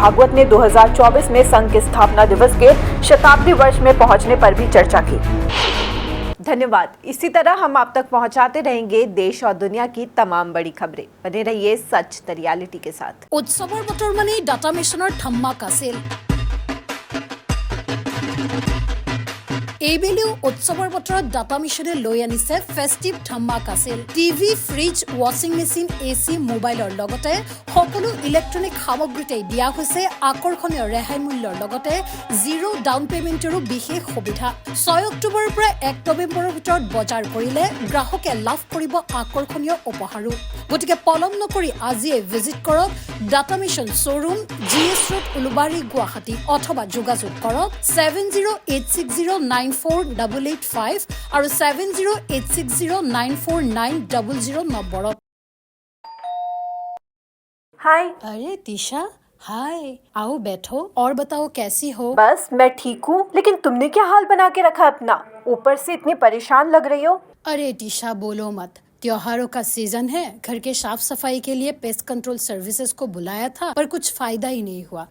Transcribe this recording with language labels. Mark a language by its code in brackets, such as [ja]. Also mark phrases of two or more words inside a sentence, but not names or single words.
[hi] भागवत ने 2024 में संघ के स्थापना दिवस के शताब्दी वर्ष में पहुंचने पर भी चर्चा की। धन्यवाद। इसी तरह हम आप तक पहुंचाते रहेंगे देश और दुनिया की तमाम बड़ी खबरें। बने रहिए सच द रियलिटी के साथ। [as] উৎসৱৰ বতৰ মানে ডাটা মিছনৰ ধামাকা ছেল। এইবেলিও উৎসৱৰ বতৰত ডাটা মিছনে লৈ আনিছে ফেষ্টিভ ধামাকা সেল। টিভি, ফ্ৰিজ, [en] washing machine, [as] এচি, মোবাইলৰ লগতে সকলো ইলেক্ট্ৰনিক সামগ্ৰীতে দিয়া হৈছে আকৰ্ষণীয় ৰেহাই মূল্যৰ লগতে [en] zero down payment-ৰো [as] বিশেষ সুবিধা। 6 অক্টোবৰৰ পৰা 1 নৱেম্বৰৰ ভিতৰত বজাৰ কৰিলে গ্ৰাহকে লাভ কৰিব আকৰ্ষণীয় উপহাৰো। গতিকে পলম নকৰি আজিয়ে ভিজিট কৰক ডাটা মিছন শ্বৰুম, জিএছ ৰোড, উলুবাৰী, গুৱাহাটী অথবা যোগাযোগ কৰক 7086094885 আৰু 7086094900 নম্বৰত। [hi] हाय। अरे दिशा, हाय, आओ बैठो और बताओ कैसी हो। बस मैं ठीक हूँ, लेकिन तुमने क्या हाल बना के रखा अपना? ऊपर से इतनी परेशान लग रही हो। अरे दिशा बोलो मत, त्योहारों का सीजन है। घर के साफ सफाई के लिए [en] pest control services [hi] को बुलाया था पर कुछ फायदा ही नहीं हुआ।